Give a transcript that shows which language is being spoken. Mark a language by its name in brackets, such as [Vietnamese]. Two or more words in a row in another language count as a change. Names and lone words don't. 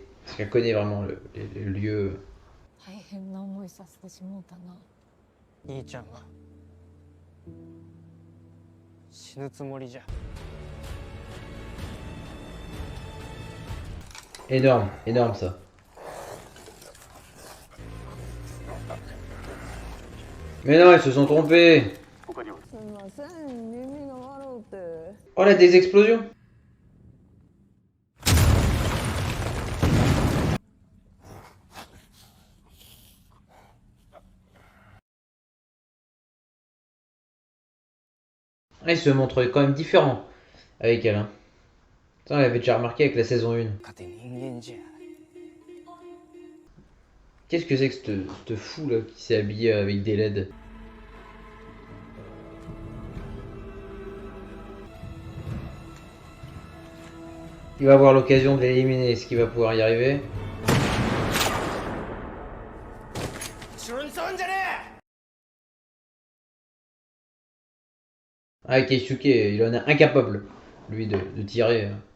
[French] Parce qu'elle connaît vraiment le lieu. [Japanese] 大変な思いさせてしもうたな。兄ちゃんが死ぬつもりじゃ。 [French] Énorme, énorme ça. Mais non, ils se sont trompés. Oh là, des explosions. Ah, il se montre quand même différent avec elle. Hein. Ça, on l'avait déjà remarqué avec la saison 1. [Japanese] 勝て人間じゃ。 [French] Qu'est-ce que c'est que ce fou là qui s'est habillé avec des LED? Il va avoir l'occasion de l'éliminer. Est-ce qu'il va pouvoir y arriver? Ah, Keisuke, il en est incapable, lui, de tirer.